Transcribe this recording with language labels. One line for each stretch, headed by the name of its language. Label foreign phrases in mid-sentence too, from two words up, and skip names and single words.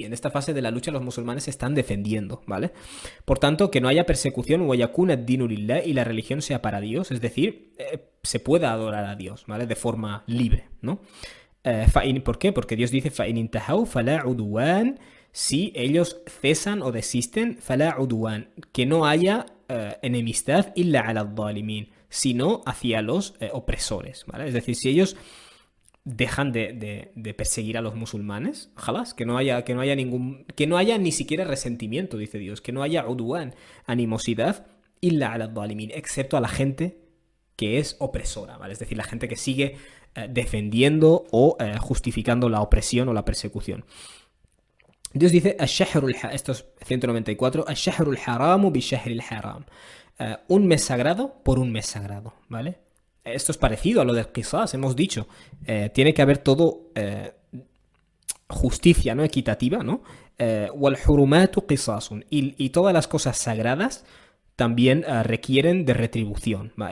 Spanish: En esta fase de la lucha los musulmanes se están defendiendo, ¿vale? Por tanto, que no haya persecución,
Arabic: ويكون الدين لله,
Spanish: y la religión sea para Dios, es decir, se pueda adorar a Dios, ¿vale? De forma libre, ¿no? ¿Por qué? Porque Dios dice,
Arabic: فإن انتهوا فلا عدوان,
Spanish: si ellos cesan o desisten,
Arabic: فلا عدوان,
Spanish: que no haya enemistad
Arabic: إلا على الظالمين,
Spanish: sino hacia los opresores, ¿vale? Es decir, si ellos dejan de perseguir a los musulmanes, jalas, que no haya ni siquiera resentimiento, dice Dios, que no haya udwan, animosidad,
Arabic: إلا على ظالمين,
Spanish: excepto a la gente que es opresora, ¿vale? Es decir, la gente que sigue defendiendo o justificando la opresión o la persecución. Dios dice, esto es 194,
Arabic: الشهر الحرام بالشهر الحرام.
Spanish: Un mes sagrado por un mes sagrado, ¿vale? Esto es parecido a lo del qisas, hemos dicho. Tiene que haber todo justicia, ¿no? Equitativa, ¿no?
Arabic: والحرمات قصاص.
Spanish: Y todas las cosas sagradas también requieren de retribución, ¿vale?